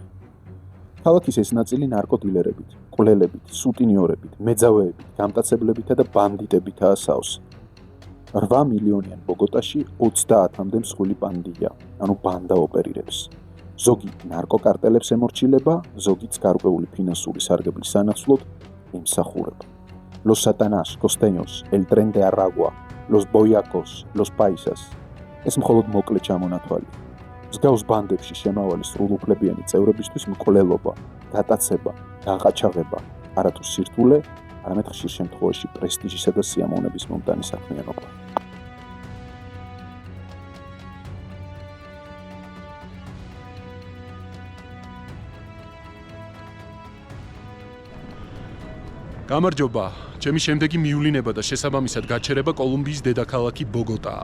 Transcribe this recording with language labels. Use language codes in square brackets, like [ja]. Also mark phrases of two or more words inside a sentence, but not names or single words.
[ka] ქალაქის ეს ნაწილი ნარკოდილერებით, მკვლელებით, სუტინიორებით, მეძავეებით, გამტაცებლებითა და ბანდიტებითაა სავსე. 8 მილიონიან ბოგოტაში 30-მდე მსხვილი პანდია, ანუ ბანდა ოპერირებს. ზოგი ნარკოკარტელებს ემორჩილება, ზოგიც გარკვეული ფინანსური სარგებლის სანაცვლოდ ემსახურება. Los Satanás, Costeños, El Tren de Aragua, Los Boyacos, Los Paisas. ეს მხოლოდ მოკლე ჩამონათვალია. მსგავს ბანდებში შემავალი სრულუფლებიანი წევრებისთვის მკვლელობა, გატაცება, გაყაჩაღება, არათუ სირთულე, არამედ ხშირ შემთხვევაში პრესტიჟისა და სიამოვნების მომტანი საქმიანობა. გამარჯობა, ჩემი შემდეგი მიულინება და შესაბამისად გაჩერება კოლუმბიის დედაქალაქი ბოგოტაა.